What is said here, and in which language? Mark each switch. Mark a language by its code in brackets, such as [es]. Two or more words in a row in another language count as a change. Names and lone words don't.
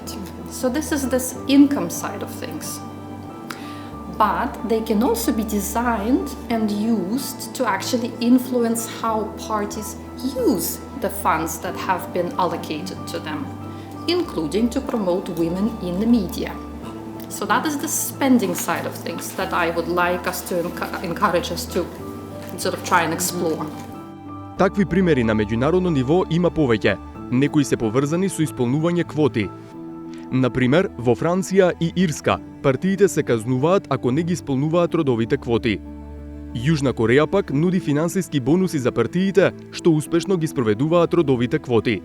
[en] So this is this income side of things. But they can also be designed and used to actually influence how parties use the funds that have been allocated to them, including to promote women in the media. So that is the spending side of things that I would like us to encourage us to sort of try and explore. [mk] Такви примери на меѓународно ниво има повеќе. Некои се поврзани со исполнување квоти. Например, во Франција и Ирска, партиите се казнуваат ако не ги исполнуваат родовите квоти. Јужна Кореја пак нуди финансиски бонуси за партиите што успешно ги спроведуваат родовите квоти.